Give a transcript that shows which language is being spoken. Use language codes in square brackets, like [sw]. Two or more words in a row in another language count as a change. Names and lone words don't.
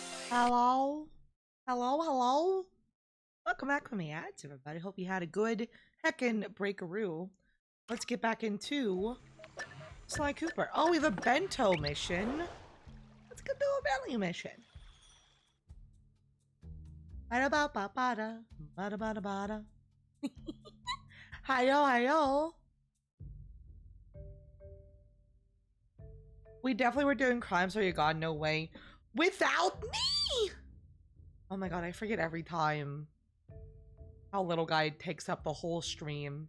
[en] Hello? Hello, hello? Welcome back from the ads, everybody. Hope you had a good heckin' breakaroo. Let's get back into Sly Cooper. Oh, we have a bento mission. Let's go do a belly mission. Bada-ba-ba-bada, bada-bada-bada. Hi-yo, hi-yo. We definitely were doing crimes where you got no way without me! Oh my god, I forget every time how little guy takes up the whole stream.